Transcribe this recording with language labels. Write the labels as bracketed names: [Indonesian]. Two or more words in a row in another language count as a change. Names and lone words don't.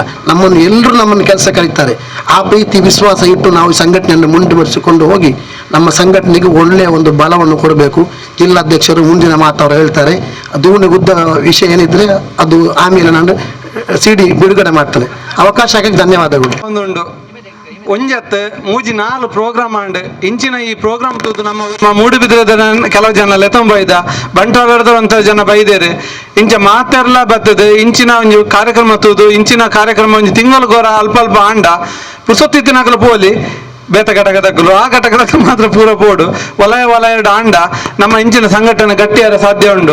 [Kannada] ನಮ್ಮನ್ನು ಎಲ್ಲರೂ ನಮ್ಮನ್ನು ಕೆಲಸ ಕರೀತಾರೆ. ಆ ಪ್ರೀತಿ ವಿಶ್ವಾಸ ಇಟ್ಟು ನಾವು ಸಂಘಟನೆಯನ್ನು ಮುಂದುವರಿಸಿಕೊಂಡು ಹೋಗಿ ನಮ್ಮ ಸಂಘಟನೆಗೆ ಒಳ್ಳೆಯ ಒಂದು ಬಲವನ್ನು ಕೊಡಬೇಕು. ಜಿಲ್ಲಾಧ್ಯಕ್ಷರು ಮುಂದಿನ ಮಾತು ಅವರು ಹೇಳ್ತಾರೆ. ದೂನಿಗುದ್ದ ವಿಷಯ ಏನಿದ್ರೆ ಅದು ಆಮೇಲೆ ನಾನು CD ಬಿಡುಗಡೆ ಮಾಡ್ತೇನೆ. ಅವಕಾಶ ಆಗಿ ಧನ್ಯವಾದಗಳು. [Tulu] ಒಂದುಂಡು ಒಂಜತ್ತು ಮೂಜಿ 4 ಪ್ರೋಗ್ರಾಮ್ ಆಂಡ್ ಇಂಚಿನ ಈ ಪ್ರೋಗ್ರಾಮ್ ತೂದು ನಮ್ಮ ಮೂಡುಬಿದ್ರದ ಕೆಲವು ಜನ ಲೆತಂಬೈದ ಬಂಟ್ವಾಳದ ಒಂಥರ ಜನ ಬೈದೇರು ಇಂಚ ಮಾತೆರ್ಲ ಬರ್ತದೆ. ಇಂಚಿನ ಒಂದು ಕಾರ್ಯಕ್ರಮ ತೂದು ಇಂಚಿನ ಕಾರ್ಯಕ್ರಮ ಒಂದು ತಿಂಗಳು ಗೋರ ಅಲ್ಪ ಅಲ್ಪ ಆಂಡ ಪುಸೊತ್ತಿತ್ತಿನಾಗಲು ಪೋಲಿ ಬೇತ ಘಟಕದಕ್ಕಲು ಆ ಘಟಕದಕ್ಕೆ ಮಾತ್ರ ಪೂರ ಪೋಡು ವಲಯ ಆಂಡ ನಮ್ಮ ಇಂಚಿನ ಸಂಘಟನೆ ಗಟ್ಟಿಯಾರ ಸಾಧ್ಯ ಉಂಡು.